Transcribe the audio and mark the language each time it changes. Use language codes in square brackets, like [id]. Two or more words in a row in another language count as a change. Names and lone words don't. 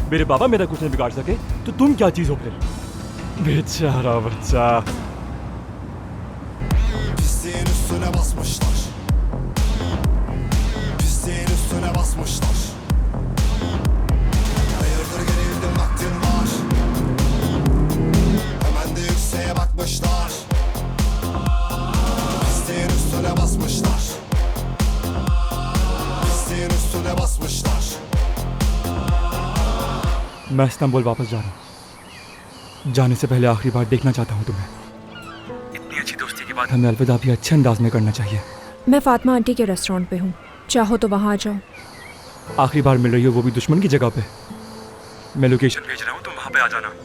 [hi] मेरे बाबा मेरा कुछ नहीं बिगाड़ सके तो तुम क्या चीज हो फिर? बेचारा बच्चा। [tr] Pisliğin üstüne basmışlar. Pisliğin üstüne basmışlar. Hayırdır gerildim vaktin var. Hemen de yükseğe bakmışlar. Pisliğin üstüne basmışlar. Pisliğin üstüne basmışlar. [hi] मैं इस्तांबुल वापस जा रहा हूँ। जाने से पहले आखिरी बार देखना चाहता हूँ तुम्हें। इतनी अच्छी दोस्ती के बाद हमें अलविदा भी अच्छे अंदाज में करना चाहिए। मैं फातिमा आंटी के रेस्टोरेंट पे हूँ, चाहो तो वहाँ आ जाओ। आखिरी बार मिल रही हो वो भी दुश्मन की जगह पे। मैं लोकेशन भेज रहा हूँ, तुम वहाँ पे आ जाना।